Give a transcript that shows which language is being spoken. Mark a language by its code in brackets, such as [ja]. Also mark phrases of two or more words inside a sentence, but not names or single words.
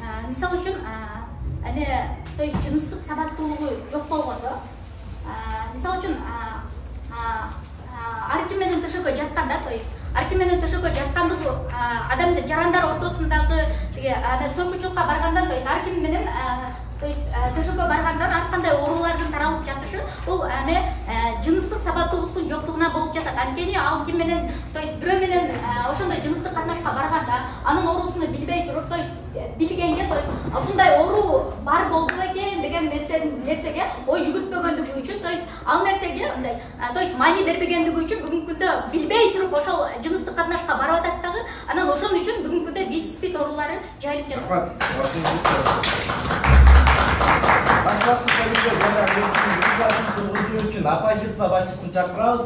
[ky] мисалы үчүн эми [ru] то есть [ky] жыныстык сабаттуулугу жок болгондо мисалы үчүн ар ким менен төшөккө жатканда [ru] то есть [ky] ар ким менен төшөккө жаткандыгы адамдар жарандар ортосундагы тиги сокучулукка баргандан [ru] то есть [ky] ар ким менен [ru] то есть [ky] төшөккө баргандан ар кандай оорулардын таралып жатышы бул эми жыныстык сабаттуулуктун жоктугуна болуп жатат. Анткени ал ким менен [ru] то есть [ky] бирөө менен ошондой жыныстык катнашка барганда анын оорусуну билбей туруп [ru] то есть [ky] билгенге [ru] то есть [ky] ушундай оору бар болду экен деген нерсеге ой жүгүртпөгөндүгү үчүн [ru] то есть [ky] ал нерсеге мындай [ru] то есть [ky] маани бербегендиги үчүн бүгүнкү күндө билбей туруп ошол жыныстык катнашка барып атат дагы анан ошон үчүн бүгүнкү күндө ВИЧ-СПИД оорулары жайылып жатат. Оппозиция башчысын чакырабыз.